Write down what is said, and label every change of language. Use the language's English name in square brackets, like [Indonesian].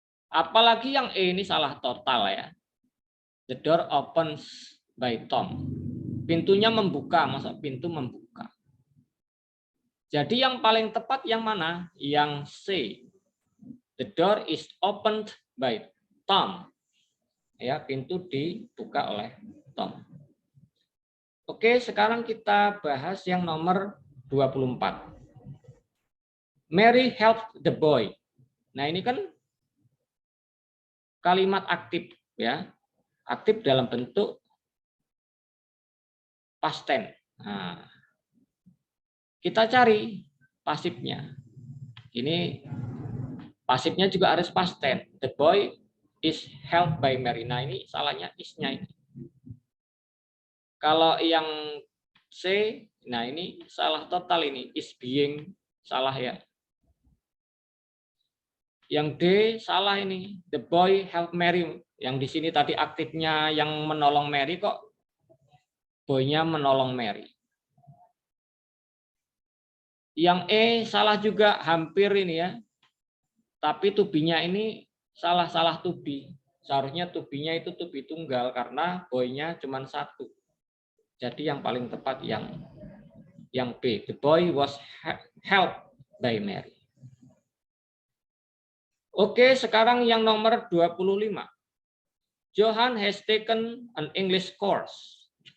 [Indonesian] Apalagi yang E ini salah total, ya. [English] The door opens by Tom. [Indonesian] Pintunya membuka, masa pintu membuka. Jadi yang paling tepat yang mana? Yang C. [English] The door is opened by Tom. [Indonesian] Ya, pintu dibuka oleh Tom. Oke, sekarang kita bahas yang nomor 24. [English] Mary helped the boy. [Indonesian] Nah, ini kan kalimat aktif, ya. Aktif dalam bentuk past tense. Nah, kita cari pasifnya. Ini pasifnya juga harus past tense. [English] The boy is helped by Mary. [Indonesian] Nah, ini salahnya is-nya ini. Kalau yang C, nah ini salah total ini. Is being salah, ya. Yang D salah ini. [English] The boy helped Mary. [Indonesian] Yang di sini tadi aktifnya yang menolong Mary, kok boy-nya menolong Mary. Yang E salah juga, hampir ini, ya. Tapi to be-nya ini salah to be. Seharusnya to be-nya itu to be tunggal karena boy-nya cuma satu. Jadi yang paling tepat yang B. [English] The boy was helped by Mary. [Indonesian] Oke, sekarang yang nomor 25. [English] Johan has taken an English course.